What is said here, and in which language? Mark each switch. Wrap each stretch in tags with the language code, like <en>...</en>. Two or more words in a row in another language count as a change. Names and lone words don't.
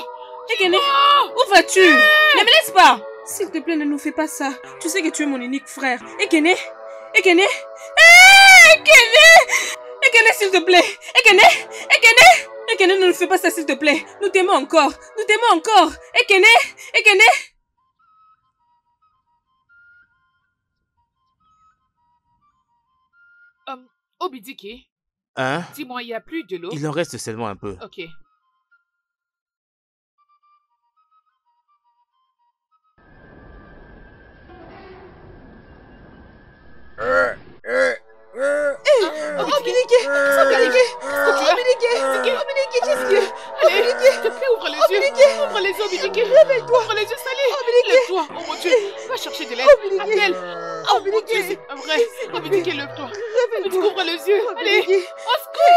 <fr>Ekene? Où vas-tu? Ne me laisse pas. S'il te plaît, ne nous fais pas ça. Tu sais que tu es mon unique frère. Ekene? Ekene? Ekene! Ekene, s'il te plaît. Ekene? Ekene? Ekene, ne nous fais pas ça, s'il te plaît. Nous t'aimons encore. Nous t'aimons encore. Ekene? Ekene? Obidike, Hein? dis-moi, il n'y a plus de l'eau? Il en reste seulement un peu. Ok. Obidike! Obidike! Qu'est-ce que... Allez, s'il te plaît, ouvre les yeux. Ouvre les yeux, Obidike. Réveille-toi. Ouvre les yeux, Salé. Lève-toi. Oh mon Dieu, va chercher de l'aide. Appelle. Oh mon Dieu, c'est pas vrai. Obidike, lève-toi. Obidike, ouvre les yeux. Allez, au secours.</fr>